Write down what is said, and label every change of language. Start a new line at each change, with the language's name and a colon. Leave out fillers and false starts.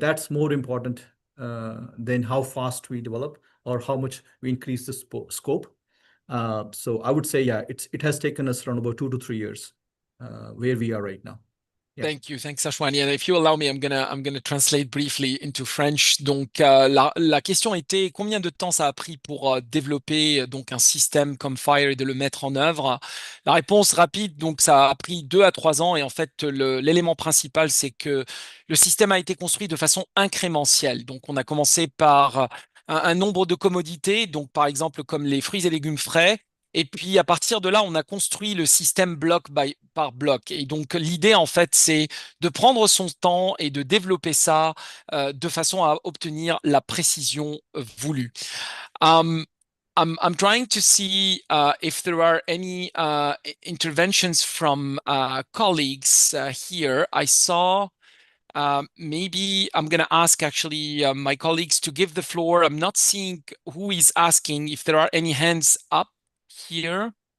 English: That's more important than how fast we develop or how much we increase the scope. So I would say, yeah, it has taken us around about 2 to 3 years where we are right now. Yeah. Thank you. Thanks, Ashwani. And if you allow me, I'm gonna translate briefly into French.
French: Donc, la question était combien de temps ça a pris pour développer donc un système comme Fire et de le mettre en œuvre. La réponse rapide, donc ça a pris 2 à 3 ans. Et en fait, l'élément principal, c'est que le système a été construit de façon incrémentielle. Donc, on a commencé par un nombre de commodités, donc par exemple comme les fruits et légumes frais. Et puis, à partir de là, on a construit le système bloc par bloc. Et donc, l'idée, en fait, c'est de prendre son temps et de développer ça de façon à obtenir la précision voulue.
English: I'm trying to see if there are any interventions from colleagues here. I saw maybe I'm going to ask actually my colleagues to give the floor. I'm not seeing who is asking, if there are any hands up here.